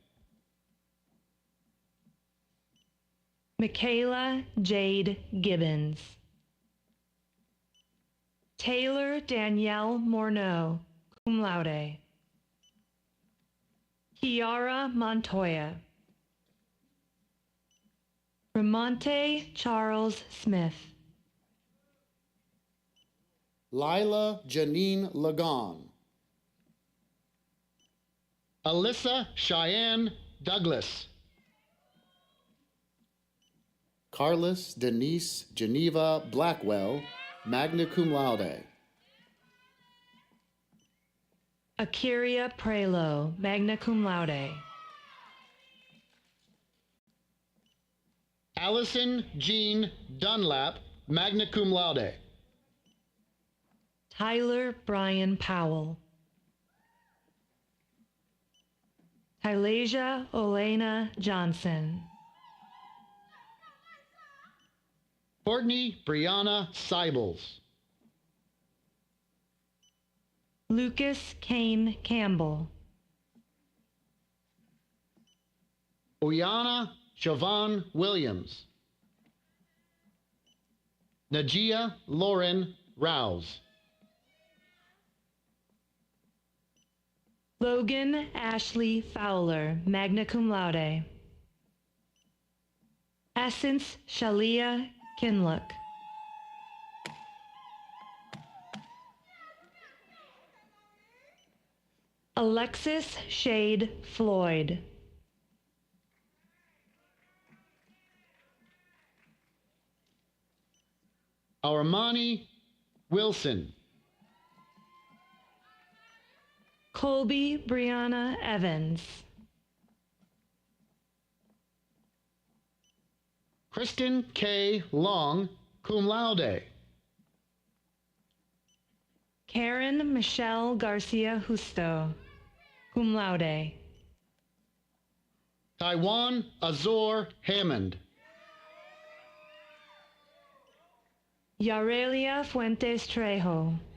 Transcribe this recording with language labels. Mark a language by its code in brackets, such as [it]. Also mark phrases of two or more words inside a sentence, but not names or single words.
[en] Michaela Jade Gibbons. Taylor Danielle Morneau, [la] cum laude. [en] Kiara Montoya. Ramonte Charles Smith. Lila Janine Lagon. Alyssa Cheyenne Douglas. Carlos Denise Geneva Blackwell, [la] magna cum laude. [en] Akiria Prelo, [la] magna cum laude. [en] Allison Jean Dunlap, [la] magna cum laude. [en] Tyler Brian Powell. Tylasia Olena Johnson. Courtney Brianna Sybils. Lucas Kane Campbell. Oyana Siobhan Williams. Najia Lauren Rouse. Logan Ashley Fowler, [la] magna cum laude. [en] Essence Shalia Kinlook. Alexis Shade Floyd. Armani Wilson. Colby Brianna Evans. Kristen K. Long, [la] cum laude. [en] Karen Michelle Garcia Justo, [la] cum laude. [en] Taiwan Azor Hammond. Yarelia Fuentes Trejo.